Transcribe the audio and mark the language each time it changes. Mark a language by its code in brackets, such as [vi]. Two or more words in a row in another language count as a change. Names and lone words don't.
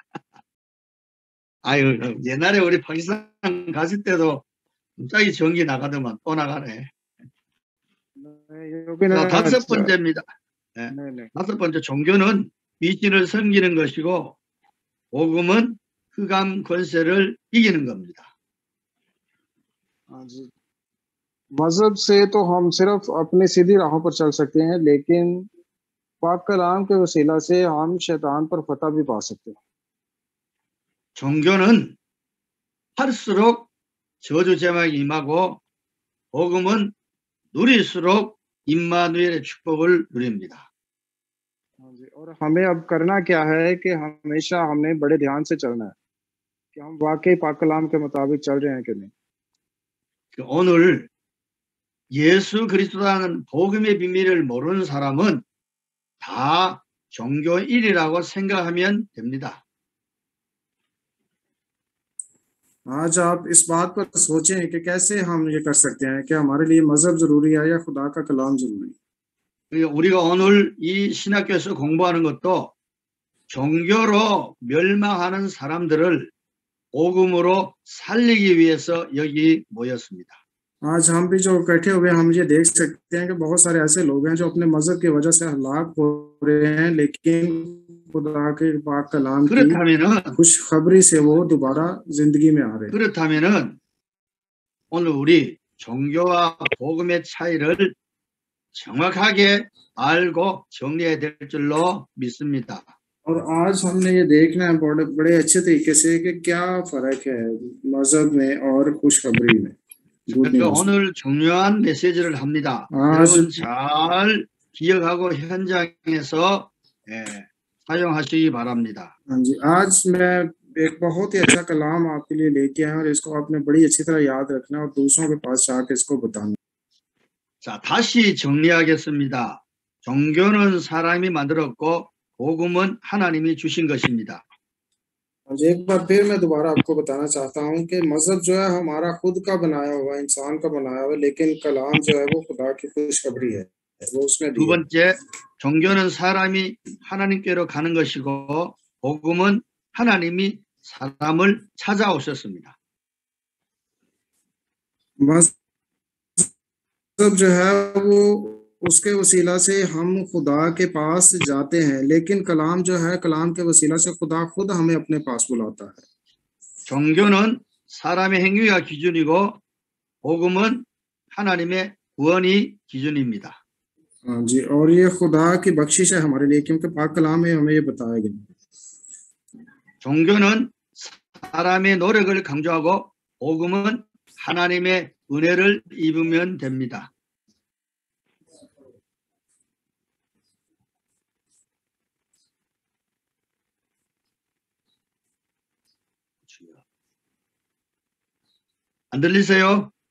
[ko] 아유, 옛날에 우리 파키스탄 갔을 때도 갑자기 전기 나가더만 또 나가네. 네, 여기는 자, 다섯 번째입니다. 네. 다섯 번째, 종교는 귀신을 섬기는 것이고 복음은 흑암 권세를 이기는 겁니다. [ur] ہاں جی، مذہب سے تو ہم صرف اپنی سیدھی راہوں پر چل سکتے ہیں، لیکن پاک کلام کے وسیلہ سے ہم شیطان پر فتح بھی پا سکتے ہیں. [ko] 종교는 할수록 저주 제막이 임하고 복음은 누릴수록 임마누엘의 축복을 누립니다. [ur] ہاں جی، اور ہمیں اب کرنا کیا ہے کہ ہمیشہ ہم نے بڑے دھیان سے چلنا ہے کہ ہم واقعی پاک کلام کے مطابق چل رہے ہیں کہ نہیں. [ko] 오늘 예수 그리스도라는 복음의 비밀을 모르는 사람은 다 종교인이라고 생각하면 됩니다. [ur] آج آپ اس بات پر سوچیں کہ کیسے ہم یہ کر سکتے ہیں کہ ہمارے لیے مذہب ضروری ہے یا خدا کا کلام ضروری ہے. [ko] 우리가 오늘 이 신학교에서 공부하는 것도 종교로 멸망하는 사람들을 복음으로 살리기 위해서 여기 모였습니다. [ur] آج ہم بھی جو اکٹھے ہوئے ہم یہ دیکھ سکتے ہیں کہ بہت سارے ایسے لوگ ہیں جو اپنے مذہب کی وجہ سے ہلاک ہو رہے ہیں، لیکن خدا کے پاک کلام کی [ko] 그렇다면은 [ur] خوشخبری سے وہ دوبارہ زندگی میں آ رہے ہیں. [ko] 그렇다면은 오늘 우리 종교와 복음의 차이를 정확하게 알고 정리해야 될 줄로 믿습니다. [ur] اور آج ہم نے یہ دیکھنا ہے بڑے بڑے اچھے طریقے سے کہ کیا فرق ہے مذہب میں اور خوشخبری میں. [ko] 그러니까 오늘 중요한 메시지를 합니다. 여러분 잘 기억하고 현장에서 사용하시기 바랍니다. [ur] ہاں جی، آج میں ایک بہت ہی اچھا کلام آپکے لیے لیکے آیا اور اسکو آپ نے بڑی اچھی طرح یاد رکھنا اور دوسروں کے پاس جاکر اسکو بتانا. [ko] 자, 다시 정리하겠습니다. 종교는 사람이 만들었고 복음은 하나님이 주신 것입니다. [ur] ایک بار پھر میں دوبارہ آپ کو بتانا چاہتا ہوں کہ مذہب جو ہے ہمارا خود کا بنایا ہوا انسان کا بنایا ہوا، لیکن کلام جو ہے وہ خدا کی خوشخبری ہے، وہ اس نے [ko] 두 번째, 종교는 사람이 하나님께로 가는 것이고 복음은 하나님이 사람을 찾아오셨습니다. [ur] مذہب جو ہے وہ اس کے وسیلہ سے ہم خدا کے پاس جاتے ہیں، لیکن کلام جو ہے کلام کے وسیلہ سے خدا خود ہمیں اپنے پاس بلاتا ہے. [ko] 종교는 사람의 행위가 기준이고 복음은 하나님의 구원이 기준입니다. [ur] ہاں جی، اور یہ خدا کی بخشش ہے ہمارے لیے، کیونکہ پاک کلام میں ہمیں یہ بتایا گیا. [ko] 종교는 사람의 노력을 강조하고 복음은 하나님의 은혜를 입으면 됩니다. 안 들리세요?